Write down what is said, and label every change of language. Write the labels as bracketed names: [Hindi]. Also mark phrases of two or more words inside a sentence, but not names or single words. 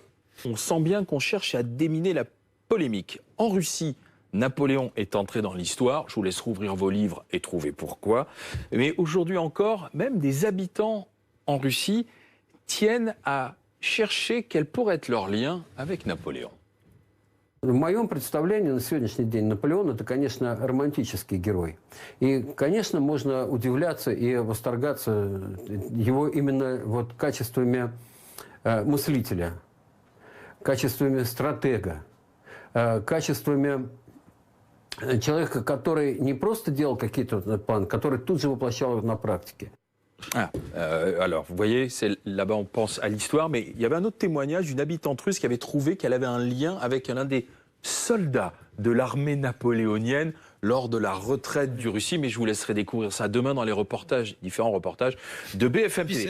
[French] On sent bien qu'on cherche à déminer la polémique. En Russie, Napoléon est entré dans l'histoire. Je vous laisse rouvrir vos livres et trouver pourquoi. Mais aujourd'hui encore, même des habitants en Russie tiennent à chercher quel pourrait être leur lien avec Napoléon. [Russian] В моем представлении на сегодняшний день Наполеон – это, конечно, романтический герой. И, конечно, можно удивляться и восторгаться его именно качествами мыслителя, качествами стратега, качествами человека, который не просто делал какие-то планы, который тут же воплощал их на практике. [French] Alors, vous voyez, là-bas on pense à l'histoire, mais il y avait un autre témoignage d'une habitante russe qui avait trouvé qu'elle avait un lien avec l'un des soldats de l'armée napoléonienne lors de la retraite du Russie. Mais je vous laisserai découvrir ça demain dans les différents reportages de BFM TV.